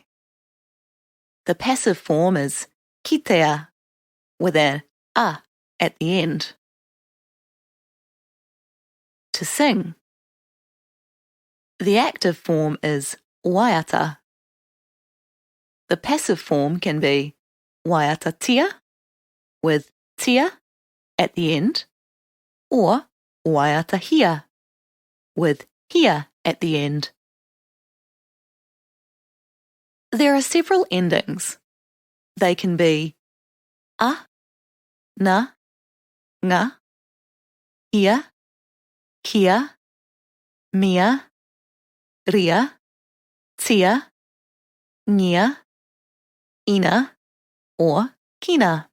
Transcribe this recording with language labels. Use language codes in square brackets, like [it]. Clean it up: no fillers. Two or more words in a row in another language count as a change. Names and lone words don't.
[en] The passive form is kitea, with an a at the end. To sing. The active form is waiata. The passive form can be [mi] waiata tia, [en] with tia at the end, or [mi] waiata hia, [en] with hia at the end. There are several endings. They can be [mi] a, na, nga, ia, kia, mia, ria, tia, ngia, ina, [en] or kina.